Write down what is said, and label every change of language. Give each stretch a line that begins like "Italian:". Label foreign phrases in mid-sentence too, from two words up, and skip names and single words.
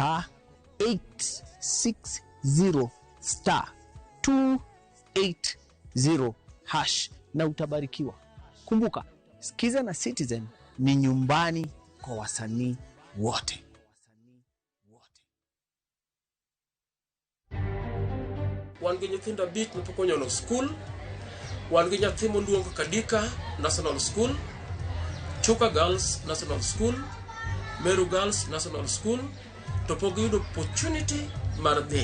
Swahili: *860 *280 hash na utabarikiwa. Kumbuka, Sikiza na Citizen ni nyumbani kwa wasanii wote.
Luo (Kenya and Tanzania): Wan gi nyithindo bit mopokonyono school, wan gi nyathi moluongo Kadika National School, Chuka Girls National School, Meru Girls National School, to pok yudo opportunity mar dhi.